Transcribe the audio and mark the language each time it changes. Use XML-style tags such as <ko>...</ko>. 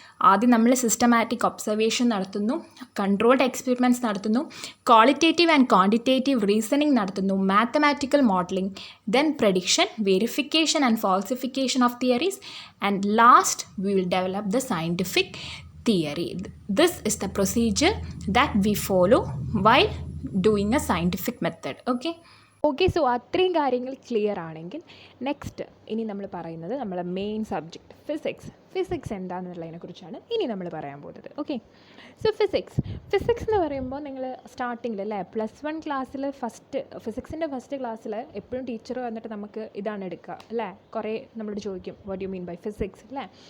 <ml>ആദ്യം നമ്മൾ systematic observation നടത്തുന്നു, കൺട്രോൾഡ് എക്സ്പെരിമെൻറ്റ്സ് നടത്തുന്നു, ക്വാളിറ്റേറ്റീവ് ആൻഡ് ക്വാണ്ടിറ്റേറ്റീവ് റീസണിങ് നടത്തുന്നു, mathematical modelling, then prediction, verification and falsification of theories,</ml> <en>And last we will develop the scientific theory. This is the procedure that we follow while doing a scientific method. Okay.</en> <ml>Okay, so അത്രയും കാര്യങ്ങൾ clear ആണെങ്കിൽ next ഇനി നമ്മൾ പറയുന്നത് നമ്മളെ main subject physics എന്താണെന്നുള്ളതിനെക്കുറിച്ചാണ് ഇനി നമ്മൾ പറയാൻ പോകുന്നത്. ഓക്കെ, സോ ഫിസിക്സ് എന്ന് പറയുമ്പോൾ നിങ്ങൾ സ്റ്റാർട്ടിങ്ങിൽ അല്ലേ +1 ക്ലാസ്സിൽ ഫിസിക്സിൻ്റെ ഫസ്റ്റ് ക്ലാസ്സിൽ എപ്പോഴും ടീച്ചർ വന്നിട്ട് നമുക്ക് ഇതാണ് എടുക്കുക അല്ലേ, കുറേ നമ്മളോട് ചോദിക്കും</ml> <en>what you mean by physics</en> <ml>അല്ലേ.</ml>